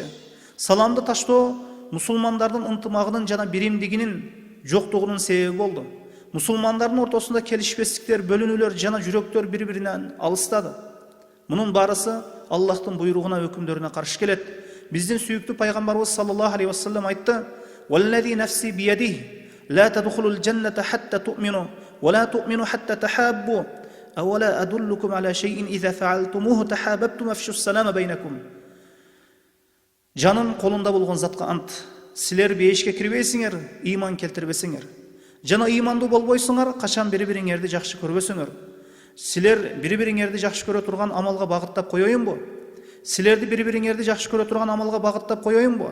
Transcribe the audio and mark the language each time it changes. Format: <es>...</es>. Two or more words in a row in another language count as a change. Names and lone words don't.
<ky>Саламды таштоо мусулмандардын ынтымагынын жана биримдигинин жоктугунун себеби болду. Musulmandардың ортасында келишпестиктер, бөлүнүүлөр жана жүрөктөр бири-биринен алыстады. Мунун барысы Аллахтын буйругуна, өкүмдөрүнө каршы келет. Биздин сүйүктүү пайгамбарыбыз</ky> <ar>صلى الله عليه وسلم</ar> <ky>айтты:</ky> <ar>"والذي نفسي بيده لا تدخلون الجنة حتى تؤمنوا ولا تؤمنوا حتى تحابوا أولا أدلكم على شيء إذا فعلتموه تحاببتم أفشوا السلام بينكم."</ar> <ky>Жанын колунда болгон затка ант. Силер бейишке кирбейсиңер, ыйман келтирбесиңер. Жана ыймандуу болбойсуңар, качан бири-бириңерди жакшы көрбөсүңөр. Силер бири-бириңерди жакшы көрө турган амалга багыттап коеюнбу? Силерди бири-бириңерди жакшы көрө турган амалга багыттап коеюнбу?</ky>